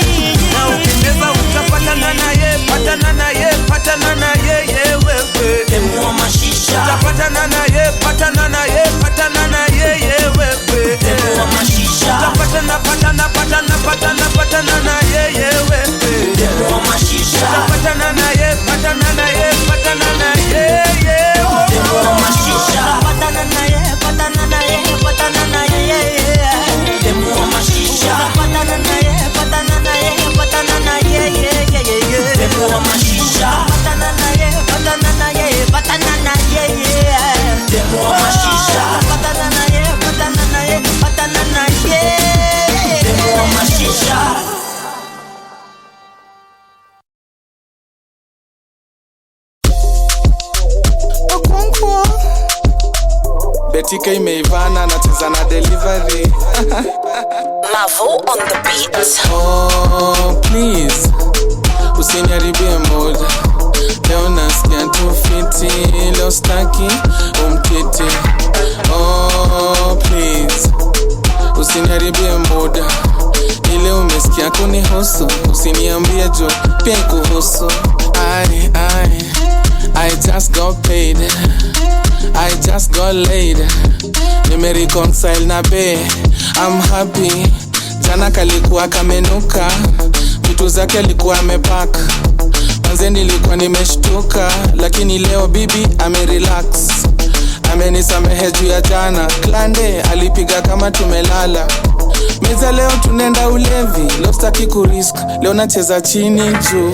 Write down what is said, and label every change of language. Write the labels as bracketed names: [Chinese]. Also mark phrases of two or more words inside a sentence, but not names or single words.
[Swahili] na ukicheza utapatana naye, patana naye, patana naye, wewe demu wa mashisha, utapatana naye, patana naye, patana naye, wewe demu wa mashisha, utapatana, patana, patana, patana, patana naye, wewe demu wa mashisha, utapatana naye, patana naye, patana naye, demu wa mashisha, patana naye, patana naye, patana naye, demu wa mashisha, patana naye, patana naye, patana naye, demu wa mashisha, patana naye, patana naye, patana naye, demu wa mashisha, patana naye, patana naye, patana naye, demu wa mashisha. Betika imeivana na cheza na delivery. [English] Mavo on the beat. Oh please, [Swahili] usiniharibie mood. Leo nasikia tu fiti, leo staki umtiti. [English] Oh please, [Swahili] usiniharibie mood. Ile umesikia kunihusu, usiniambie jo pia kuhusu. [English] I just got paid, I just got laid. [Swahili] Nimereconcile na be, [English] I'm happy. [Swahili] Jana kalikuwa kamenuka, vitu zake alikuwa amepack. Manze nilikuwa nimeshtuka, lakini leo bibi amerelax. Amenisamehe juu ya jana, klande alipiga kama tumelala. Meza leo tunenda ulevi, leo sitaki kurisk, leo nacheza chini juu.